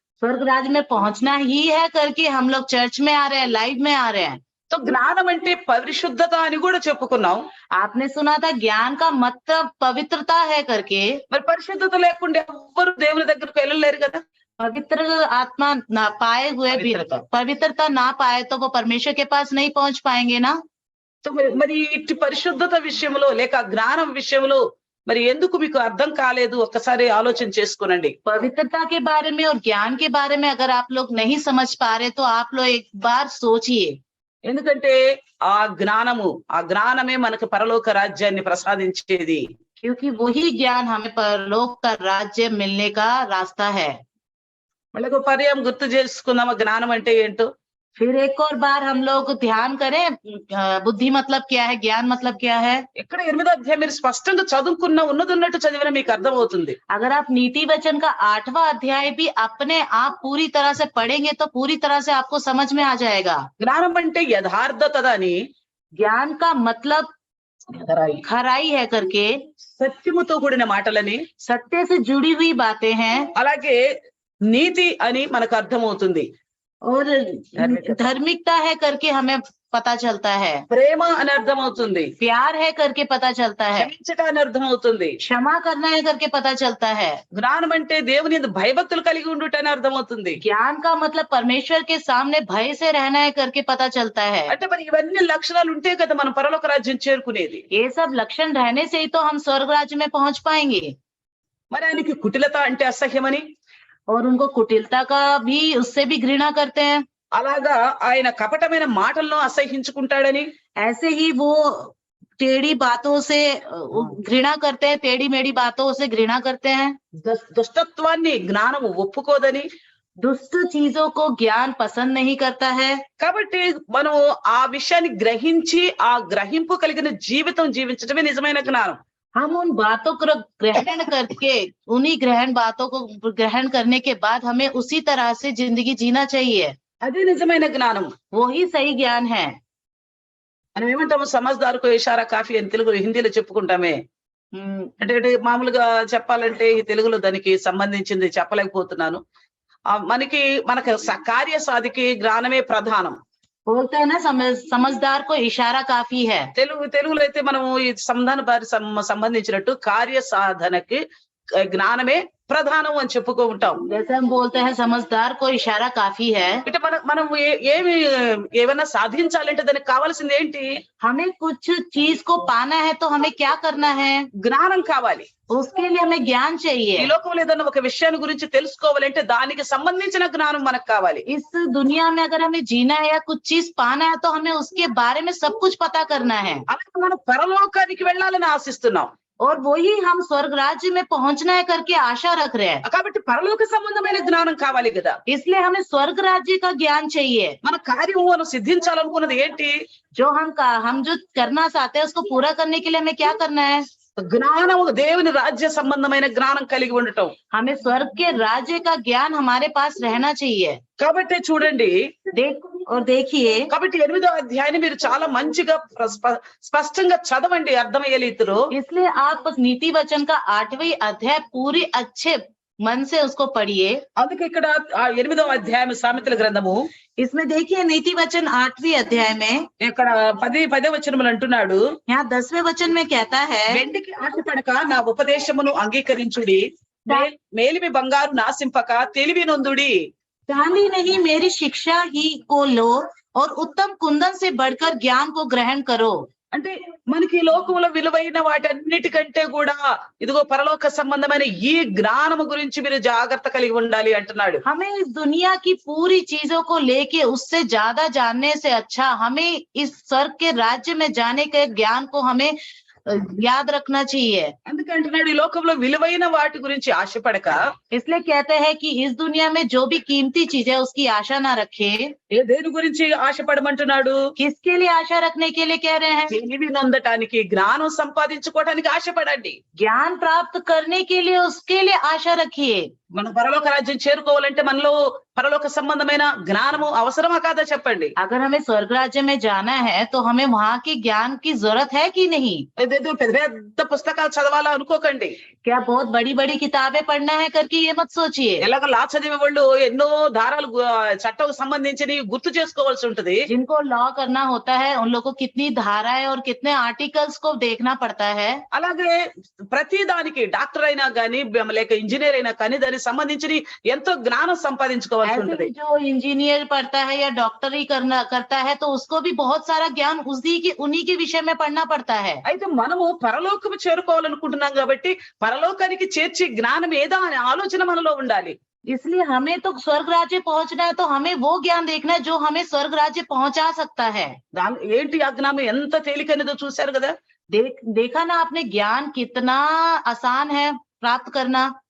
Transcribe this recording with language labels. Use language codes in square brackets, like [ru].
[hi] स्वर्ग राज्य में पहुंचना ही है करके हम लोग चर्च में आ रहे हैं, लाइव में आ रहे हैं। [te] సో జ్ఞానం అంటే పరిశుద్ధత అని కూడా చెప్పుకున్నాం. [hi] आपने सुना था ज्ञान का मतलब पवित्रता है करके। [te] మరి పరిశుద్ధత లేకుండా ఎవ్వరు దేవుని దగ్గరకు వెళ్ళలేరు కదా. [hi] पवित्र आत्मा ना पाए हुए भी पवित्रता ना पाए तो वो परमेश्वर के पास नहीं पहुंच पाएंगे ना। [te] సో మరి ఇట్టి పరిశుద్ధత విషయంలో లేక జ్ఞానం విషయంలో మరి ఎందుకు మీకు అర్థం కాలేదు? ఒక్కసారి ఆలోచన చేసుకోనండి. [hi] पवित्रता के बारे में और ज्ञान के बारे में अगर आप लोग नहीं समझ पा रहे तो आप लोग एक बार सोचिए। [te] ఎందుకంటే ఆ జ్ఞానమే మనకు పరలోక రాజ్యాన్ని ప్రసాదించేది. [hi] क्योंकि वही ज्ञान हमें परलोक का राज्य मिलने का रास्ता है। [te] మళ్ళీ ఒక పర్యాయం గుర్తు చేసుకుందామా జ్ఞానం అంటే ఏంటో? [hi] फिर एक और बार हम लोग ध्यान करें बुद्धि मतलब क्या है, ज्ञान मतलब क्या है। [te] ఇక్కడ 8వ అధ్యాయం మీరు స్పష్టంగా చదువుకున్న ఉన్నదన్నట్టు చదివినా మీకు అర్థమవుతుంది. [hi] अगर आप नीति वचन का 8वां अध्याय भी अपने आप पूरी तरह से पढ़ेंगे तो पूरी तरह से आपको समझ में आ जाएगा। [te] జ్ఞానం అంటే యథార్థతని, [hi] ज्ञान का मतलब खराई है करके, [te] సత్యముతో కూడిన మాటలని, [hi] सत्य से जुड़ी हुई बातें हैं। [te] అలాగే నీతి అని మనకు అర్థమవుతుంది. [hi] और धार्मिकता। धार्मिकता है करके हमें पता चलता है, [te] ప్రేమ అని అర్థం అవుతుంది, [hi] प्यार है करके पता चलता है, [te] క్షమించట అని అర్థం అవుతుంది. [hi] क्षमा करना है करके पता चलता है। [te] జ్ఞానం అంటే దేవుని యందు భయభక్తులు కలిగి ఉండుట అని అర్థం అవుతుంది. [hi] ज्ञान का मतलब परमेश्वर के सामने भय से रहना है करके पता चलता है। [te] అంటే మరి ఇవన్నీ లక్షణాలు ఉంటే కదా మనం పరలోక రాజ్యం చేరుకునేది. [hi] ये सब लक्षण रहने से ही तो हम स्वर्ग राज्य में पहुंच पाएंगे। [te] మరి ఆయనకి కుటిలత అంటే అసహ్యమని, [hi] और उनको कुटिलता का भी, उससे भी घृणा करते हैं। [te] అలాగా ఆయన కపటమైన మాటలను అసహ్యించుకుంటాడని, [hi] ऐसे ही वो टेढ़ी बातों से घृणा करते हैं, टेढ़ी मेढ़ी बातों से घृणा करते हैं। [te] దుష్టత్వాన్ని జ్ఞానం ఒప్పుకోదని. [hi] दुष्ट चीजों को ज्ञान पसंद नहीं करता है। [te] కాబట్టి మనం ఆ విషయాన్ని గ్రహించి ఆ గ్రహింపు కలిగిన జీవితం జీవించడమే నిజమైన జ్ఞానం. [hi] हम उन बातों को ग्रहण करके, उन्हीं ग्रहण बातों को ग्रहण करने के बाद हमें उसी तरह से जिंदगी जीना चाहिए। [te] అదే నిజమైన జ్ఞానం. [hi] वो ही सही ज्ञान है। [te] మనం ఏమంటాము, [hi] సమజ్దార్కో ఇషారా కాఫీ [te] అని తెలుగు హిందీలో చెప్పుకుంటామే. అంటే మామూలుగా చెప్పాలంటే ఈ తెలుగులో దానికి సంబంధించింది చెప్పలేకపోతున్నాను. మనకి కార్య సాధికి జ్ఞానమే ప్రధానం. [hi] बोलते हैं ना, समझदार को इशारा काफी है। [te] తెలుగులో అయితే మనము ఈ సంధాన సంబంధించినట్టు కార్య సాధనకి జ్ఞానమే ప్రధానం అని చెప్పుకో ఉంటాం. [hi] जैसे हम बोलते हैं समझदार को इशारा काफी है। [te] అంటే మనం ఏమైనా సాధించాలంటే దానికి కావాల్సింది ఏంటి? [hi] हमें कुछ चीज को पाना है तो हमें क्या करना है? [te] జ్ఞానం కావాలి. [hi] उसके लिए हमें ज्ञान [te] ఈ [hi] चाहिए। [te] లోకంలో ఏదైనా ఒక విషయాన్ని గురించి తెలుసుకోవాలంటే దానికి సంబంధించిన జ్ఞానం మనకు కావాలి. [hi] इस दुनिया में अगर हमें जीना है या कुछ चीज पाना है तो हमें उसके बारे में सब कुछ पता करना है। [te] అలాగే మనం పరలోకానికి వెళ్ళాలని ఆశిస్తున్నాం. [hi] और वही हम स्वर्ग राज्य में पहुंचना है करके आशा रख रहे हैं। [te] కాబట్టి పరలోక సంబంధమైన జ్ఞానం కావాలి కదా. [hi] इसलिए हमें स्वर्ग राज्य का ज्ञान चाहिए। [te] మన కార్యము మనం సిద్ధించాలనుకున్నది ఏంటి? [hi] जो हम जो करना चाहते हैं उसको पूरा करने के लिए हमें क्या करना है? [te] జ్ఞానము, దేవుని రాజ్య సంబంధమైన జ్ఞానం కలిగి ఉండటం. [hi] हमें स्वर्ग के राज्य का ज्ञान हमारे पास रहना चाहिए। [te] కాబట్టి చూడండి, [hi] देखिए, [te] కాబట్టి 8వ అధ్యాయాన్ని మీరు చాలా మంచిగా స్పష్టంగా చదవండి, అర్థమయ్యే రీతిలో. [hi] इसलिए आप उस नीति वचन का 8वां अध्याय पूरी अच्छे मन से उसको पढ़िए। [te] అందుకే ఇక్కడ 8వ అధ్యాయం సామెతల గ్రంథము, [hi] इसमें देखिए नीति वचन 8वें अध्याय में [te] ఇక్కడ 10వ వచనములు అంటున్నాడు, [hi] यहाँ 10वें वचन में कहता है, [te] వెండికి ఆశపడక నా ఉపదేశమును అంగీకరించుడి, మేలిమి బంగారు నాశింపక తెలివి నొందుడి. [hi] चांदी नहीं मेरी शिक्षा ही को लो और उत्तम कुंदन से बढ़कर ज्ञान को ग्रहण करो। [te] అంటే మనకి ఈ లోకంలో విలువైన వాటన్నిటికంటే కూడా ఇదిగో పరలోక సంబంధమైన ఈ జ్ఞానము గురించి మీరు జాగ్రత్త కలిగి ఉండాలి అంటున్నాడు. [hi] हमें इस दुनिया की पूरी चीजों को लेके उससे ज्यादा जानने से अच्छा हमें इस स्वर्ग के राज्य में जाने के ज्ञान को हमें याद रखना चाहिए। [te] అందుకే అంటున్నాడు, ఈ లోకంలో విలువైన వాటి గురించి ఆశపడక, [hi] इसलिए कहते हैं कि इस दुनिया में जो भी कीमती चीज है उसकी आशा ना रखे। [te] దేని గురించి ఆశపడమంటున్నాడు? [hi] किसके लिए आशा रखने के लिए कह रहे हैं? [te] తెలివి నొందటానికి, జ్ఞానం సంపాదించుకోవడానికి ఆశపడండి. [hi] ज्ञान प्राप्त करने के लिए उसके लिए आशा रखिए। [te] మనం పరలోక రాజ్యం చేరుకోవాలంటే మనలో పరలోక సంబంధమైన జ్ఞానము అవసరమా కాదా చెప్పండి. [hi] अगर हमें स्वर्ग राज्य में जाना है तो हमें वहाँ की ज्ञान की जरूरत है कि नहीं? [te] ఏదేదో పెద్ద పెద్ద పుస్తకాలు చదవాలా అనుకోకండి. [hi] क्या बहुत बड़ी बड़ी किताबें पढ़ना है करके ये मत सोचिए। [te] ఎలాగ లా చదివే వాళ్ళు ఎన్నో ధారాలు చట్టం సంబంధించి గుర్తు చేసుకోవాల్సి ఉంటది. [hi] जिनको लॉ करना होता है उन लोगों को कितनी धाराएं और कितने आर्टिकल्स को देखना पड़ता है। [te] అలాగే ప్రతి దానికి డాక్టర్ అయినా కానీ లేక ఇంజనీర్ అయినా కానీ దానికి సంబంధించి ఎంతో జ్ఞానం సంపాదించుకోవాల్సి [hi] ऐसे [te] ఉంటది. [hi] ही जो इंजीनियर पढ़ता है या डॉक्टरी करता है तो उसको भी बहुत सारा ज्ञान उन्हीं के विषय में पढ़ना पड़ता है। [te] అయితే మనము పరలోకము చేరుకోవాలనుకుంటున్నాం కాబట్టి పరలోకానికి చేర్చే జ్ఞానం ఏదా అనే ఆలోచన మనలో ఉండాలి. [hi] इसलिए हमें तो स्वर्ग राज्य पहुंचना है तो हमें वो ज्ञान देखना है जो हमें स्वर्ग राज्य पहुंचा सकता है। [te] ఏంటి ఆ జ్ఞానం ఎంత తేలికైనదో చూశారు కదా. [hi] देखा ना आपने ज्ञान कितना आसान है प्राप्त करना।